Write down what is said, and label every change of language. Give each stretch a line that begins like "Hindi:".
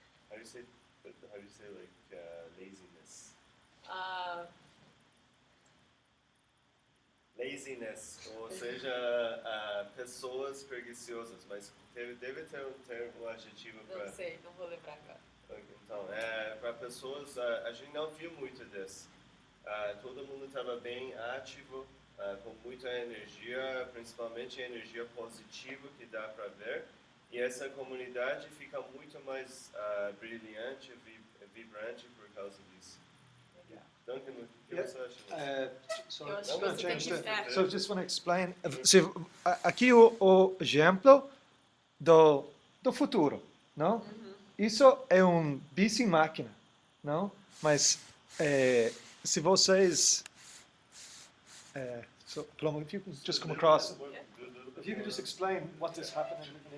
English: How do you say like laziness?
Portuguese: Laziness, ou seja, pessoas preguiçosas, mas deve ter um adjetivo para... Não sei, não vou lembrar agora. Então, para pessoas, a gente não viu muito disso. Todo mundo estava bem ativo, com muita energia, principalmente energia positiva que dá para ver. E essa comunidade fica muito mais brilhante, vibrante por causa disso. Duncan, o que você acha? Eu acho que você tem que...
English: So just want to explain.
Portuguese: Aqui o exemplo do futuro, não? Isso é bici máquina, não? Mas se vocês
English: Paloma, if you can just come across, if you can just explain what is happening.